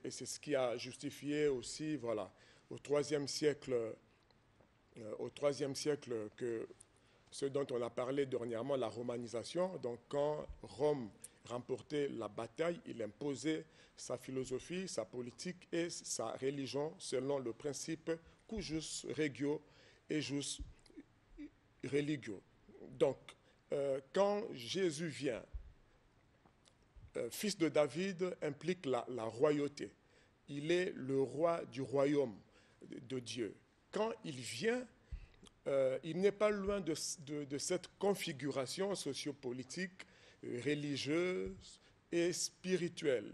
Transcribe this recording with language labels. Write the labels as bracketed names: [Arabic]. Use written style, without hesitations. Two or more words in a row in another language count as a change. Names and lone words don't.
[French] Et c'est ce qui a justifié aussi, voilà, au IIIe siècle que ce dont on a parlé dernièrement, la romanisation. Donc quand Rome remportait la bataille, il imposait sa philosophie, sa politique et sa religion selon le principe [Latin] cujus regio ejus religio. [French] Donc, quand Jésus vient, fils de David implique la royauté. Il est le roi du royaume de Dieu. Quand il vient, il n'est pas loin de cette configuration sociopolitique, religieuse et spirituelle.